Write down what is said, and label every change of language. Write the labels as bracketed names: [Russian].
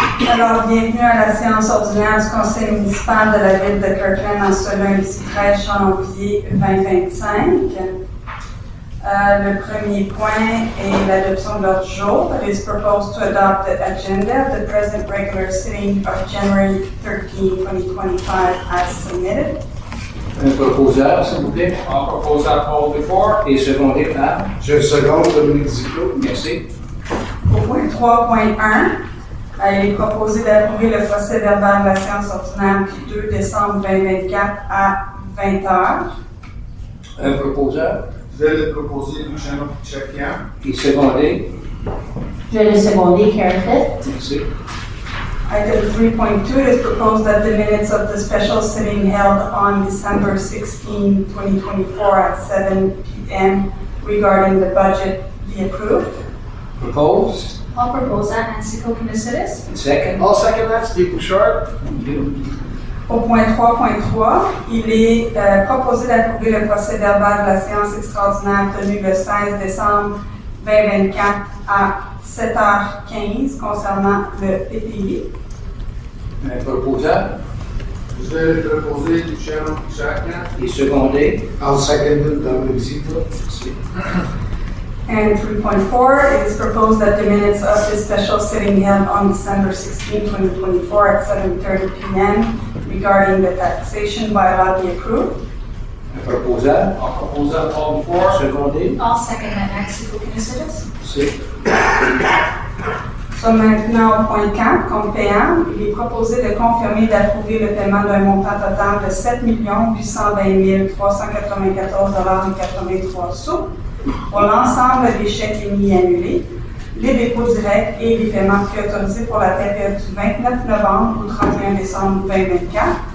[French] alors, bienvenue à la séance ordinaire du conseil municipal de la ville de Kirkland en ce lundi 13 janvier 2025. Le premier point est l'adoption de l'ordre du jour. [English] It is proposed to adopt the agenda of the present regular sitting of January 13, 2025 as submitted. [French] Un proposeur, s'il vous plaît. Un proposeur [English] called before. [French] Et secondé par. Je seconde, Dominique Ziclot. Merci. Au point 3.1, il est proposé d'approuver le procès verbal de la séance ordinaire du 2 décembre 2024 à 20h. Un proposeur. Je vais le proposer, Luciano Pichacchian. Et secondé. Je vais le seconder, Karen Fitt. Merci. [English] Item 3.2, it is proposed that the minutes of the special sitting held on December 16, 2024 at 7 p.m. regarding the budget be approved. Proposed. I'll propose that, Nancy Kokonis. And second. I'll second that, Steve Bouchard. [French] Au point 3.3, il est proposé d'approuver le procès verbal de la séance extraordinaire tenue le 16 décembre 2024 à 7h15 concernant le PPI. Un proposeur. Je vais le proposer, Luciano Pichacchian. Et secondé. [English] I'll second it, Dominique Ziclot. [French] Merci. [English] And 3.4, it is proposed that the minutes of this special sitting held on December 16, 2024 at 7:30 p.m. regarding the taxation bylaw be approved. [French] Un proposeur. Un proposeur [English] called before. [French] Secondé. [English] I'll second that, Nancy Kokonis. [French] Merci. So maintenant au point 4, compte payable, il est proposé de confirmer et d'approuver le paiement d'un montant total de 7 820 394,83 $ pour l'ensemble des chèques émis et annulés, les dépôts directs et les paiements préautorisés pour la période du 29 novembre au 31 décembre 2024.